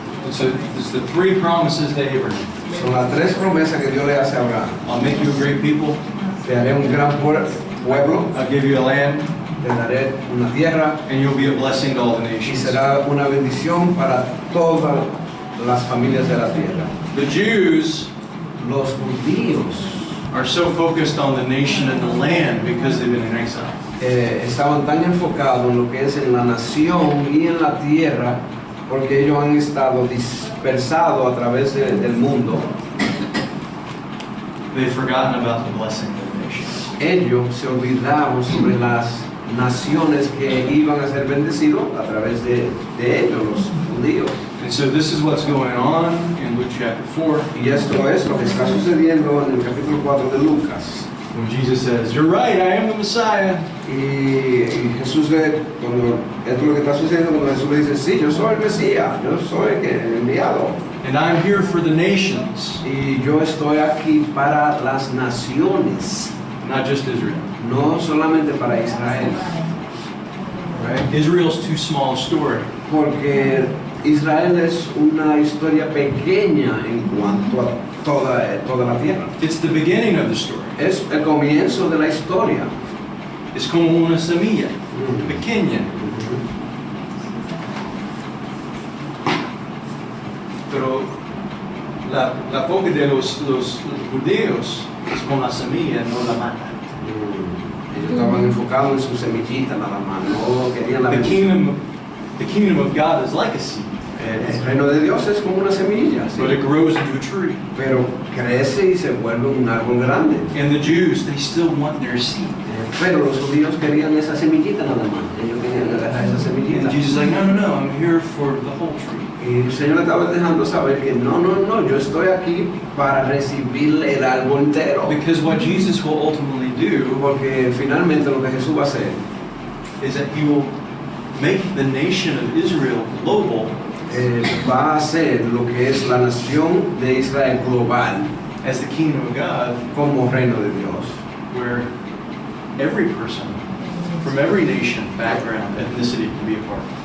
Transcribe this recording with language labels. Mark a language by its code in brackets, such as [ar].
[en] So there's the three promises to Abraham. [es] Son las tres promesas que Dios le hace a Abraham. [en] I'll make you a great people. [es] Te haré un gran pueblo, [en] I'll give you a land, [es] te daré una tierra [en] and you'll be a blessing to all the [es] y [en] nations. [es] será una bendición para todas las familias de la tierra. [en] The Jews [es] Los judíos [en] are so focused on the nation and the land because they've been in exile. [es] estaban tan enfocados en lo que es en la nación y en la tierra porque ellos han estado dispersados a través del mundo. [en] They've forgotten about the blessing of the nations. [es] Ellos se olvidaron sobre las naciones que iban a ser bendecidos a través de ellos, los judíos. [en] And so this is what's going on in Luke chapter 4. [es] Y esto es lo que está sucediendo en el capítulo 4 de Lucas. [en] When Jesus says, "You're right, I am the Messiah." [es] Y Jesús cuando esto es lo que está sucediendo cuando Jesús le dice, sí, yo soy el Mesías, yo soy el enviado. [en] And I'm here for the nations, [es] Y yo estoy aquí para las naciones, [en] not just Israel. [es] no solamente para Israel. [en] Right? Israel's too small a story. [es] Porque Israel es una historia pequeña en cuanto a toda la tierra. [en] It's the beginning of the story. [es] Es el comienzo de la historia. Es como una semilla, pequeña. Pero la foca de los judíos es con la semilla, no la mata. Ellos estaban enfocados en su semillita nada más, no querían la [en] The [es] bendición. [en] kingdom of God is like a seed, [es] El reino de Dios es como una semilla, ¿sí? [en] but it grows into a tree. [es] Pero crece y se vuelve un árbol grande. [en] And the Jews, they still want their seed. [es] Pero los judíos querían esa semillita nada más. Ellos querían agarrar esa semillita. [en] And Jesus is like, no, I'm here for the whole tree. [es] Y el Señor estaba dejando saber que no, yo estoy aquí para recibir el árbol entero. [en] Because what Jesus will ultimately do [es] Porque finalmente lo que Jesús va a hacer [en] is that he will make the nation of Israel global [es] va a hacer lo que es la nación de Israel global [en] as the kingdom of God, [es] como reino de Dios. [en] where every person from every nation, background, ethnicity can be a part.